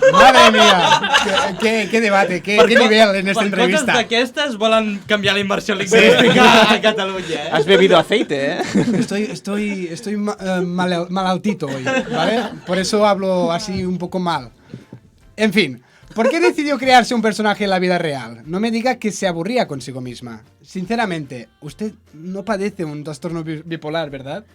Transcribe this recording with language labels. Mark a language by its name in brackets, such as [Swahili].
[Spanish] Madre mía, qué debate, qué nivel en esta entrevista. [Catalan] Per coses d'aquestes volen canviar la immersió lingüística a Catalunya, [Spanish] Has bebido aceite, Estoy malaltito hoy, ¿vale? Por eso hablo así un poco mal. En fin, ¿por qué decidió crearse un personaje en la vida real? No me diga que se aburría consigo misma. Sinceramente, usted no padece un trastorno bipolar, ¿verdad?